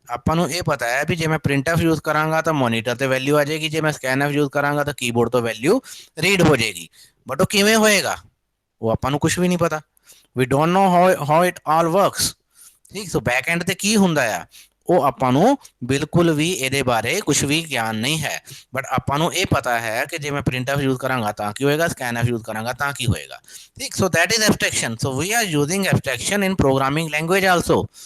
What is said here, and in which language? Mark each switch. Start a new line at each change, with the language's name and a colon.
Punjabi: ਆਪਾਂ ਨੂੰ ਇਹ ਪਤਾ ਹੈ ਵੀ ਜੇ ਮੈਂ ਪ੍ਰਿੰਟਐਫ ਯੂਜ਼ ਕਰਾਂਗਾ ਤਾਂ ਮੋਨੀਟਰ ਤੇ ਵੈਲਿਊ ਆ ਜਾਏਗੀ, ਜੇ ਮੈਂ ਸਕੈਨਐਫ ਯੂਜ਼ ਕਰਾਂਗਾ ਤਾਂ ਕੀਬੋਰਡ ਤੋਂ ਵੈਲਿਊ ਰੀਡ ਹੋ ਜਾਏਗੀ, ਬਟ ਉਹ ਕਿਵੇਂ ਹੋਏਗਾ ਉਹ ਆਪਾਂ ਨੂੰ ਕੁਝ ਵੀ ਨਹੀਂ ਪਤਾ।
English: we don't know how it all works.
Punjabi: ਠੀਕ, ਸੋ ਬੈਕ ਐਂਡ ਤੇ ਕੀ ਹੁੰਦਾ ਆ ਉਹ ਆਪਾਂ ਨੂੰ ਬਿਲਕੁਲ ਵੀ ਇਹਦੇ ਬਾਰੇ ਕੁਝ ਵੀ ਗਿਆਨ ਨਹੀਂ ਹੈ, ਬਟ ਆਪਾਂ ਨੂੰ ਇਹ ਪਤਾ ਹੈ ਕਿ ਜੇ ਮੈਂ ਪ੍ਰਿੰਟਐਫ ਯੂਜ਼ ਕਰਾਂਗਾ ਤਾਂ ਕੀ ਹੋਏਗਾ, ਸਕੈਨਐਫ ਯੂਜ਼ ਕਰਾਂਗਾ ਤਾਂ ਕੀ ਹੋਏਗਾ।
English: ਠੀਕ, so that is abstraction. So we are using abstraction in programming language also.